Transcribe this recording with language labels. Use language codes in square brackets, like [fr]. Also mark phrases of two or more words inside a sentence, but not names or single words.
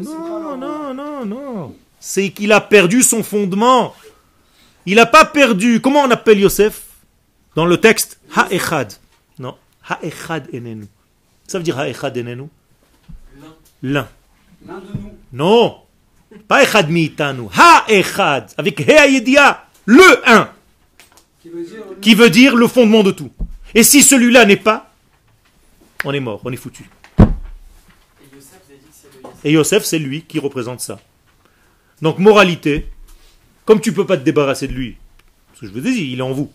[fr] Non. C'est qu'il a perdu son fondement. Il n'a pas perdu. Comment on appelle Yosef? Dans le texte, [he] האחד. Non, האחד איננו. [fr] Ça veut dire [he] האחד איננו? [fr] L'un. L'un de nous. Non, pas [he] אחד מאיתנו. [fr] Ha-Echad. Avec He-Yedia. Le un. Qui veut dire le fondement de tout. Et si celui-là n'est pas, on est mort, on est foutu. Et Yosef, c'est lui qui représente ça. Donc, moralité, comme tu ne peux pas te débarrasser de lui, parce que je vous ai dit, il est en vous.